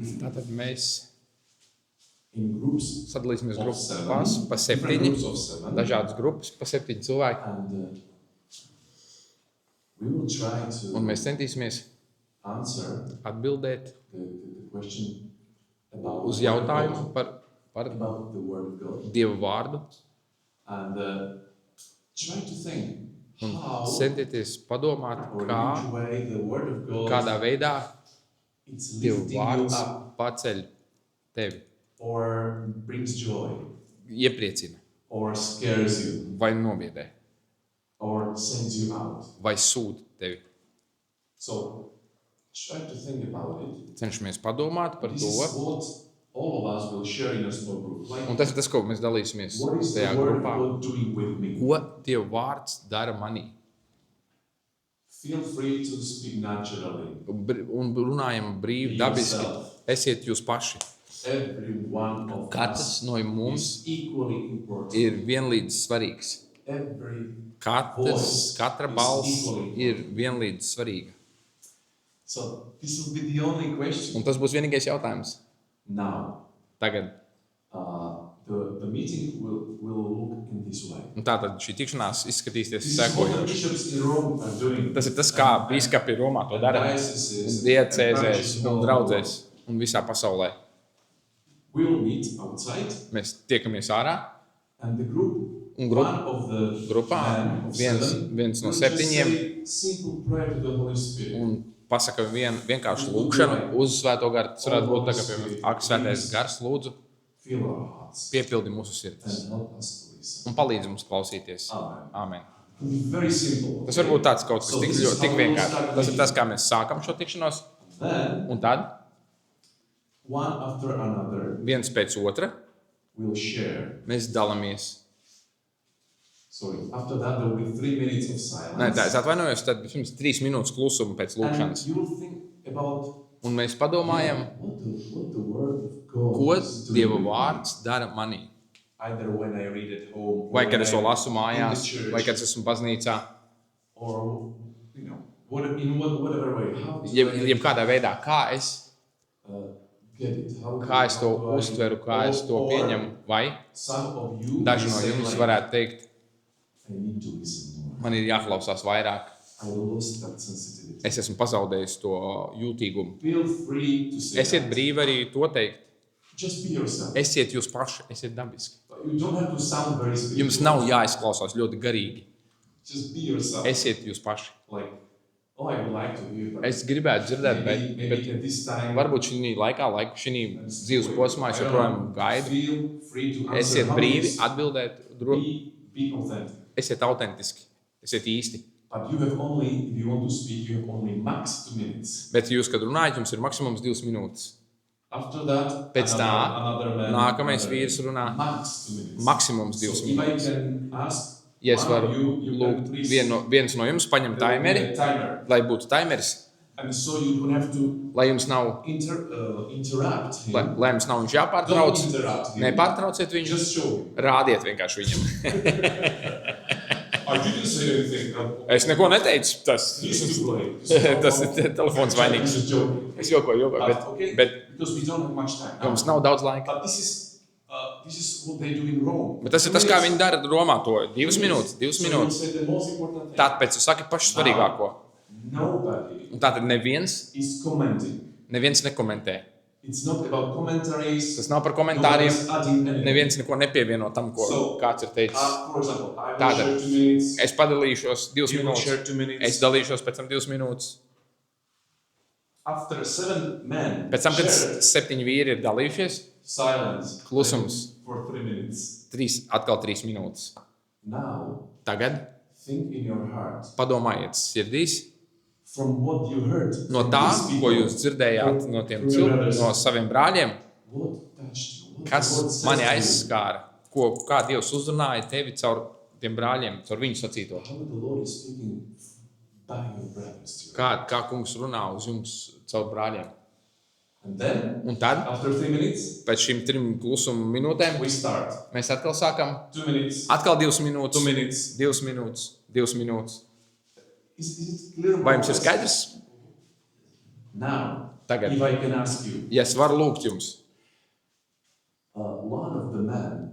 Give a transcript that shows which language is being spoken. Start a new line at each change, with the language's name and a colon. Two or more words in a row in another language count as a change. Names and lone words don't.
Latvian: Tātad mēs
English: in groups
Latvian: sadalīsimies
English: of
Latvian: grupās pa
English: different 7, groups of 7,
Latvian: dažādas grupas pa 7 cilvēki.
English: and we will try
Latvian: Un
English: to
Latvian: mēs centīsimies
English: answer
Latvian: atbildēt
English: the question about
Latvian: uz
English: the word of
Latvian: jautājumu
English: God,
Latvian: par
English: about the word of God,
Latvian: Dieva vārdu.
English: and try to think
Latvian: Un
English: how
Latvian: centieties padomāt,
English: or
Latvian: kā,
English: in which way the word of God
Latvian: kādā veidā
English: it's
Latvian: Dieva
English: lifting you
Latvian: vārds
English: up
Latvian: paceļ tevi,
English: or brings joy
Latvian: iepriecina
English: or scares you
Latvian: vai nobiedē,
English: or sends you out.
Latvian: vai sūta tevi.
English: So try to think about it.
Latvian: Cenšamies padomāt par
English: This
Latvian: to.
English: is what all of us will share in a small group. Like,
Latvian: Un tas ir tas, ko mēs dalīsimies
English: what is
Latvian: tajā
English: the word of
Latvian: grupā.
English: God doing with me?
Latvian: Ko Dieva vārds dara manī?
English: Feel free to speak naturally.
Latvian: Un runājam brīvi, dabiski. Esiet jūs paši.
English: Every one of
Latvian: Katrs
English: us
Latvian: no mums
English: is equally important.
Latvian: ir vienlīdz svarīgs.
English: Every
Latvian: Katra balss ir vienlīdz svarīga.
English: So this will be the only question.
Latvian: Un tas būs vienīgais jautājums.
English: Now,
Latvian: Tagad.
English: the meeting will look in this way.
Latvian: Un tātad šī tikšanās izskatīsies
English: This is what the
Latvian: sekojoši.
English: bishops in Rome are doing.
Latvian: Tas ir tas, kā bīskapi Romā to dara. Un diecēzēs un draudzēs un visā pasaulē.
English: We will meet outside,
Latvian: Mēs tiekamies ārā.
English: and the group,
Latvian: Un
English: one of the
Latvian: grupā
English: men of seven,
Latvian: viens no
English: will just 7 say simple prayer to the Holy Spirit.
Latvian: un pasaka vienkārši lūgšanu uz Svēto garu. Tas varētu būt tā, ka, piemēram, ak, Svētais gars, lūdzu,
English: Fill our hearts
Latvian: piepildi mūsu sirdis
English: and help us to listen.
Latvian: un palīdzi mums klausīties.
English: Amen.
Latvian: Āmen.
English: Very simple.
Latvian: Tas var būt tāds kaut kas
English: So
Latvian: tik,
English: this is
Latvian: tik
English: how we will
Latvian: vienkārši.
English: start
Latvian: Tas ir
English: meeting.
Latvian: tas, kā mēs sākam šo tikšanos.
English: Then,
Latvian: Un tad
English: one after another,
Latvian: viens pēc otra
English: we'll share.
Latvian: mēs dalāmies.
English: Sorry, after that there will be 3 minutes of silence.
Latvian: Nē, tā, es atvainojos, tad pirms 3 minūtes klusuma pēc
English: And
Latvian: lūkšanas.
English: you will think about
Latvian: Un mēs padomājam,
English: what the word of God
Latvian: ko
English: is doing
Latvian: Dieva
English: with me.
Latvian: vārds dara manī.
English: Either when I read at home,
Latvian: Vai
English: or
Latvian: kad
English: when
Latvian: es to
English: I'm
Latvian: lasu
English: in
Latvian: mājās,
English: the church,
Latvian: vai kad es esmu baznīcā.
English: or whatever way. How do
Latvian: Jebkādā veidā, kā es
English: get it?
Latvian: kā es to
English: how do I-
Latvian: uztveru, kā es to
English: or
Latvian: pieņemu, vai
English: Some of you
Latvian: daži no
English: may say
Latvian: jums
English: like,
Latvian: varētu teikt,
English: I need to listen more.
Latvian: man ir jāklausās vairāk,
English: I lost that sensitivity.
Latvian: es esmu pazaudējis to jūtīgumu.
English: Feel free to say
Latvian: Esiet
English: that.
Latvian: brīvi arī to teikt.
English: Just be yourself.
Latvian: Esiet jūs paši, esiet dabiski.
English: You don't have to sound very spiritual.
Latvian: Jums nav jāizklausās ļoti garīgi.
English: Just be yourself.
Latvian: Esiet jūs paši.
English: Like, oh, I would like to hear that.
Latvian: Es gribētu dzirdēt,
English: maybe
Latvian: bet
English: at this time,
Latvian: varbūt šī laikā, šī dzīves posmā es joprojām gaidu.
English: feel free to answer
Latvian: Esiet
English: how
Latvian: brīvi,
English: it is.
Latvian: atbildēt,
English: Be authentic.
Latvian: esiet autentiski, esiet īsti.
English: But you have only, if you want to speak, you have only max 2 minutes.
Latvian: Bet jūs, kad runājat, jums ir maksimums 2 minūtes.
English: After that,
Latvian: Pēc tā,
English: another man,
Latvian: nākamais
English: another-
Latvian: vīrs runā
English: Max 2 minutes.
Latvian: maksimums
English: So 2 if I
Latvian: minūtes.
English: can ask
Latvian: Ja es
English: one
Latvian: varu
English: of you can
Latvian: lūgt
English: please-
Latvian: viens no jums paņemt
English: there will be
Latvian: taimeri,
English: a timer.
Latvian: lai būtu taimeris,
English: And so you don't have to
Latvian: lai jums nav,
English: interrupt him.
Latvian: lai jums nav viņš
English: Don't
Latvian: jāpārtrauc.
English: interrupt him.
Latvian: Nepārtrauciet viņu,
English: Just show him.
Latvian: rādiet vienkārši viņam.
English: I didn't say anything.
Latvian: Es neko neteicu, tas,
English: He's too late.
Latvian: tas ir telefons vainīgs.
English: Just joking.
Latvian: Es jokoju,
English: Okay?
Latvian: bet
English: Because we don't have much time.
Latvian: jums nav daudz laika.
English: But this is what they do in Rome.
Latvian: Bet tas ir tas, kā viņi dara Romā to 2 minūtes, 2
English: So you
Latvian: minūtes.
English: say the most important thing.
Latvian: Tāpēc es saku pašu svarīgāko.
English: Nobody
Latvian: Un tātad neviens nekomentē.
English: It's not about commentaries.
Latvian: Tas nav par
English: Nobody
Latvian: komentāriem.
English: is adding anything.
Latvian: Neviens neko nepievieno tam, ko
English: So,
Latvian: kāds ir teicis.
English: For example, I will
Latvian: Tātad,
English: share 2 minutes.
Latvian: Es padalīšos 2
English: You will
Latvian: minūtes.
English: share 2 minutes.
Latvian: Es dalīšos pēc tam 2 minūtes.
English: After 7 men
Latvian: Pēc tam, kad
English: shared,
Latvian: 7 vīri ir dalījušies,
English: silence
Latvian: klusums
English: for 3 minutes.
Latvian: atkal 3 minūtes.
English: Now,
Latvian: Tagad
English: think in your heart
Latvian: padomājiet sirdīs
English: from what you heard
Latvian: no
English: from
Latvian: tā,
English: these people,
Latvian: ko jūs dzirdējāt no tiem no saviem brāļiem,
English: what touched you? What
Latvian: kas
English: the Lord says
Latvian: mani
English: to you?
Latvian: aizskāra, kā Dievs uzrunāja tevi caur tiem brāļiem, caur viņu sacīto.
English: How the Lord is speaking by your brothers to you.
Latvian: Kā kungs runā uz jums caur brāļiem.
English: And then,
Latvian: Un tad,
English: after 3 minutes,
Latvian: pēc šīm 3 klusuma minūtēm,
English: we start.
Latvian: mēs atkal sākam.
English: 2 minutes,
Latvian: Atkal 2 minūtes.
English: 2 minutes.
Latvian: 2 minūtes. 2 minūtes.
English: Is it clear?
Latvian: Vai jums ir skaidrs?
English: Now,
Latvian: Tagad,
English: if I can ask you,
Latvian: ja es varu lūgt jums,
English: one of the men,